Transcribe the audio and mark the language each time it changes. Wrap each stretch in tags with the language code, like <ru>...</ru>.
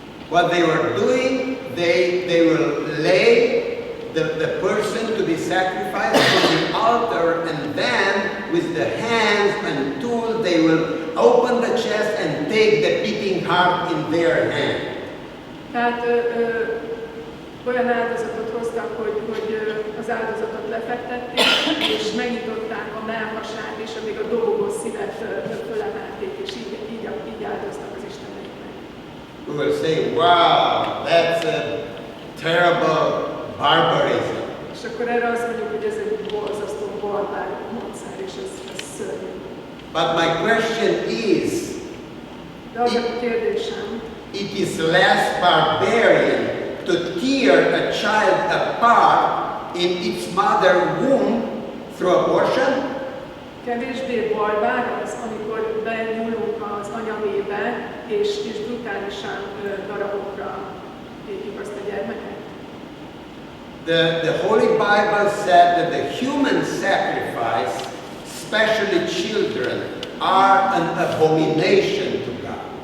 <en>what they were doing, they will lay the person to be sacrificed on the altar, and then with the hands and tool they will open the chest and take the beating heart in their hand.</en> <hu>Tehát olyan áldozatot hoztak, hogy az áldozatot lefektették, és megnyitották a mellhasát, és amíg a dobogó szívet fölemelték, és így áldoztak az isteneknek.</hu> <en>We will say, wow, that's a terrible barbarism.</en> <hu>És akkor erre azt mondjuk, hogy ez egy borzasztó barbár módszer, és ez szörnyű.</hu> <en>But my question is,</en> <hu>De az a kérdésem,</hu> <en>it is less barbarian to tear a child apart in its mother womb through abortion?</en> <hu>kevésbé barbár az, amikor benyúlunk az anyamébe, és brutálisan darabokra tépjük azt a gyermeket.</hu> <en>The Holy Bible said that the human sacrifice, especially children, are an abomination to God.</en>